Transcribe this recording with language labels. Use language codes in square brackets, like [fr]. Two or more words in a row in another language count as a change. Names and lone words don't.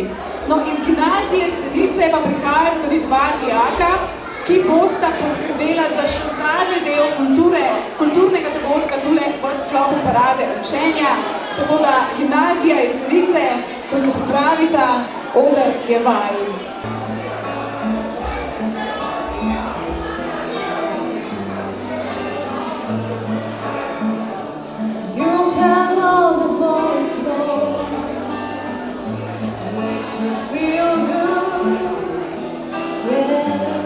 [sl] No, iz gimnazije Jesenice pa prihajajo tudi dva dijaka, ki bosta poskrbela za še zadnji del kulturnega dogodka tule v sklopu parade učenja. Tako da gimnazija Jesenice, ko se pripravita, oder je vaju. [en] You tell all the boys no, it makes me feel good, yeah.